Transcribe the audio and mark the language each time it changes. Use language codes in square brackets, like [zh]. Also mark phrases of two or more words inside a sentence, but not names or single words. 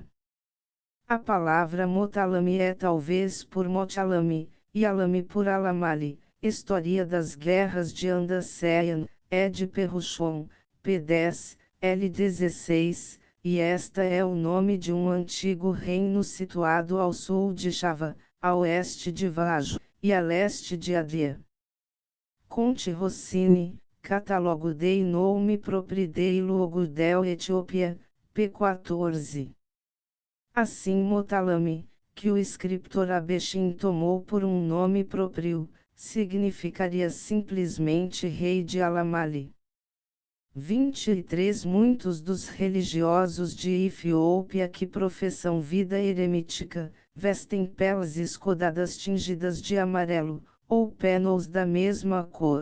[pt] A palavra Motalame é talvez por Motalame, e Alame por Alamali. História das Guerras de Andaseyan, Ed Perruchon, p. 10, L. 16, e esta é o nome de um antigo reino situado ao sul de Java, a oeste de Vajo, e a leste de Adria. Conte Rossini, Catálogo dei nome propri dei luogo del Etiópia, p. 14. Assim Motalame, que o escritor Abeshin tomou por um nome próprio, significaria simplesmente rei de Alamali. 23 Muitos dos religiosos de Etiópia que professam vida eremítica, vestem peles escudadas tingidas de amarelo, ou pénals da mesma cor.